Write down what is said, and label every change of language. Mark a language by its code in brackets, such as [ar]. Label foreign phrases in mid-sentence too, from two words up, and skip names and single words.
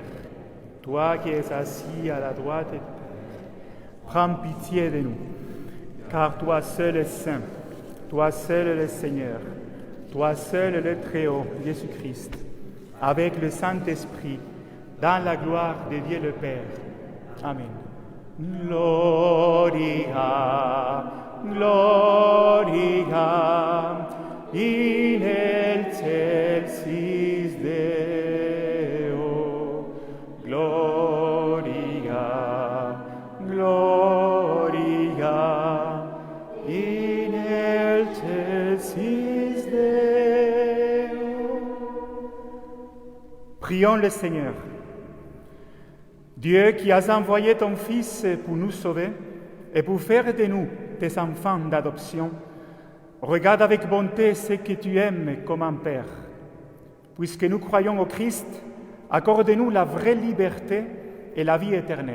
[fr] Toi qui es assis à la droite du Père, prends pitié de nous. Car toi seul es saint, toi seul le Seigneur, toi seul le Très-Haut, Jésus-Christ, avec le Saint-Esprit, dans la gloire de Dieu le Père. Amen. [la] Gloria, gloria, in excelsis Deo. Gloria, gloria, in excelsis Deo. [fr] Prions le Seigneur. Dieu qui as envoyé ton Fils pour nous sauver et pour faire de nous tes enfants d'adoption, regarde avec bonté ce que tu aimes comme un Père. Puisque nous croyons au Christ, accorde-nous la vraie liberté et la vie éternelle.